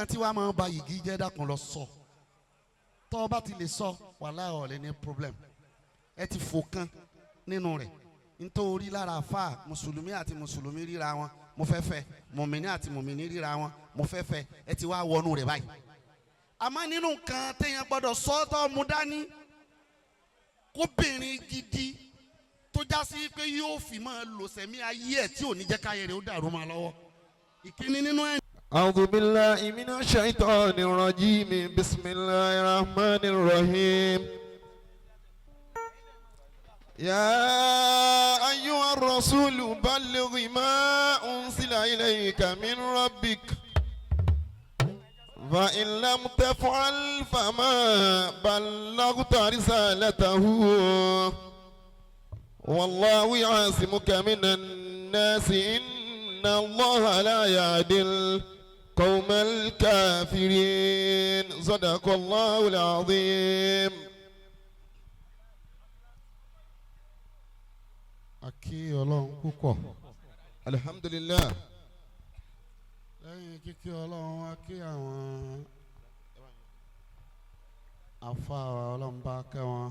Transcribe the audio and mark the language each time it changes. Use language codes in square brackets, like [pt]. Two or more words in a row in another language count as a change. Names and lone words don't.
[yo] tí wàá máa ba yìgì jẹ́ dákun lọ sọ tọ́ ọ bá ti lè sọ wàhálà ọ̀lẹ́ ní problem ẹ ti fò kan nínú rẹ̀ nítorí lára àfà mùsùlùmí àti mùsùlùmí ríra wọn mo fẹ́ fẹ́ mùmíní àti mùmíní ríra wọn mo fẹ́ fẹ́ ẹ ti wá wọnú rẹ̀ báyìí àmọ́ nínú nǹkan téèyàn gbọ́dọ̀ sọ́tọ̀ mú dání kóbìnrin gidi tó já sí pé yóò fi máa lò sẹ́mi ayé ẹ̀ tí ò ní jẹ́ káyé rẹ̀ ó dàrú máa lọ́wọ́ ìkíní nínú ẹ̀. [ar] أعوذ بالله من الشيطان الرجيم بسم الله الرحمن الرحيم يا أيها الرسول بلغ ما أنزل إليك من ربك فإن لم تفعل فما بلغت رسالته والله يعصمك من الناس إن الله لا يهدي القوم الكافرين صدق الله العظيم. [yo] akí ọlọ́run púpọ̀ alhamdulillah. lẹ́yìn kíkí ọlọ́run akí àwọn afáwa ọlọ́run bá kẹ́ wọn.